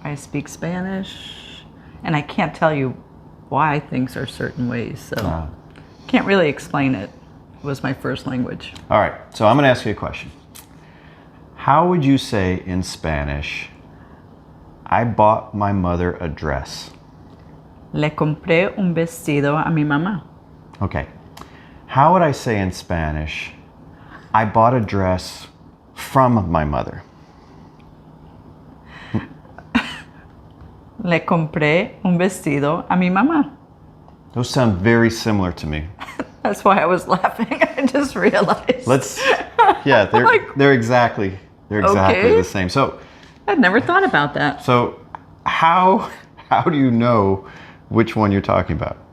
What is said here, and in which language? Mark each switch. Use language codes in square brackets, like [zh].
[en] I speak Spanish, and I can't tell you why things are certain ways, so can't really explain it. It was my first language. All right, so I'm going to ask you a question. How would you say in Spanish, I bought my mother a dress? [es] Le compré un vestido a mi mamá. [en] Okay. How would I say in Spanish, I bought a dress from my mother. [es] Le compré un vestido a mi mamá. [en] Those sound very similar to me. That's why I was laughing. I just realized. Yeah, they're exactly Okay. the same. So I'd never thought about that. So how do you know which one you're talking about?